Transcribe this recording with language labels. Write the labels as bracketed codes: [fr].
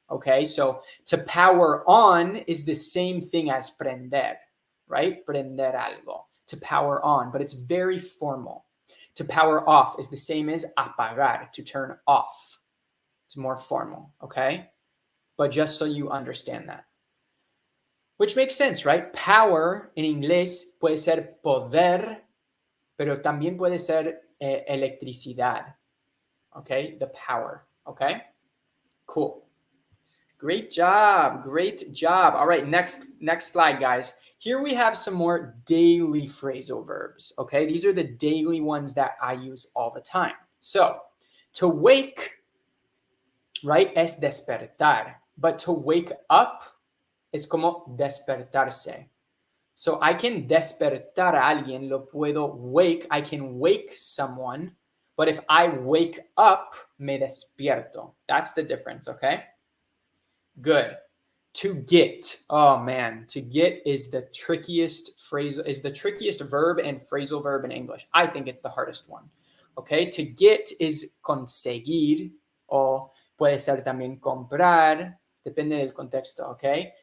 [en] Okay, so to power on is the same thing as prender, right? [es] Prender algo, [en] to power on, but it's very formal. To power off is the same as apagar, to turn off. It's more formal, okay? But just so you understand that. Which makes sense, right? [es] Power in inglés puede ser poder, pero también puede ser electricidad. [en] Okay, the power. Okay, cool. Great job. All right, next slide, guys. Here we have some more daily phrasal verbs. Okay, these are the daily ones that I use all the time. So, to wake, right, [es] es despertar. [en] But to wake up [es] es como despertarse. [en] So I can [es] despertar a alguien, lo puedo [en] wake, I can wake someone, but if I wake up, [es] me despierto. [en] That's the difference, okay? Good. To get. Oh man, to get is the trickiest phrase, is the trickiest verb and phrasal verb in English. I think it's the hardest one. Okay, to get is [es] conseguir, o puede ser también comprar, depende del contexto, okay?